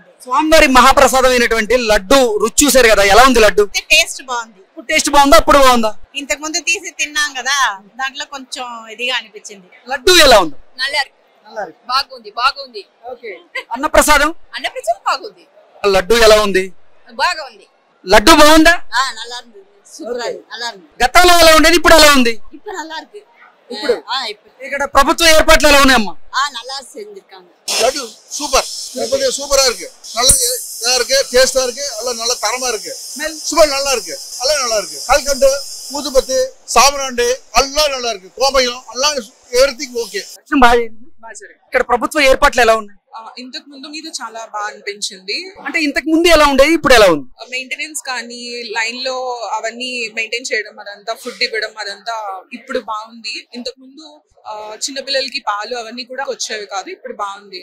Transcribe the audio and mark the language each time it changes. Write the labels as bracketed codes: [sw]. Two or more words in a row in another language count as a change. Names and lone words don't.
[te] స్వామివారి మహాప్రసాదమైనటువంటి లడ్డు రుచి చూసారు కదా, ఎలా ఉంది లడ్డు? టేస్ట్ బాగుంది. ఇప్పుడు టేస్ట్ బాగుందా, అప్పుడు బాగుందా? ఇంతకు ముందు తీసి తిన్నాం కదా, దాంట్లో కొంచెం ఇదిగా అనిపించింది. లడ్డు ఎలా ఉంది? బాగుంది బాగుంది. అన్నప్రసాదం అన్నప్రసాదం బాగుంది. లడ్డు ఎలా ఉంది? బాగా ఉంది. లడ్డు బాగుందా? [ta] நல்லா இருக்கு. சூப்பரா இருக்கு. நல்லா இருக்கு. [te] గతంలో ఎలా ఉండేది, ఇప్పుడు ఎలా ఉంది? [ta] இப்ப நல்லா இருக்கு. [te] ఇప్పుడు [ta] இப்ப [te] ఇక్కడ ప్రభుత్వ ఏర్పాట్లు ఎలా ఉన్నాయమ్మా? [ta] நல்லா செஞ்சிருக்காங்க. லட்டு சூப்பர், சூப்பரா இருக்கு. நல்ல இதா இருக்கு, டேஸ்டா இருக்கு, எல்லாம் நல்ல தரமா இருக்கு. ஸ்மெல் நல்லா இருக்கு, எல்லாம் நல்லா இருக்கு. கல்கண்டு, ஊதுபத்தி, சாமராண்டு எல்லாம் நல்லா இருக்கு. கோமயம் எல்லாம் [en] everything okay. [te] ఇక్కడ ప్రభుత్వ ఏర్పాట్లు ఎలా ఉన్నాయి? ఇంతకు ముందు మీద చాలా బాగా అనిపించింది. అంటే ఇంతకు ముందు ఎలా ఉండేది, ఇప్పుడు ఎలా ఉంది? మెయింటెనెన్స్ కానీ లైన్ లో అవన్నీ మెయింటైన్ చేయడం, అదంతా ఫుడ్ ఇవ్వడం, అదంతా ఇప్పుడు బాగుంది. ఇంతకు ముందు చిన్నపిల్లలకి పాలు అవన్నీ కూడా వచ్చేవి కాదు, ఇప్పుడు బాగుంది.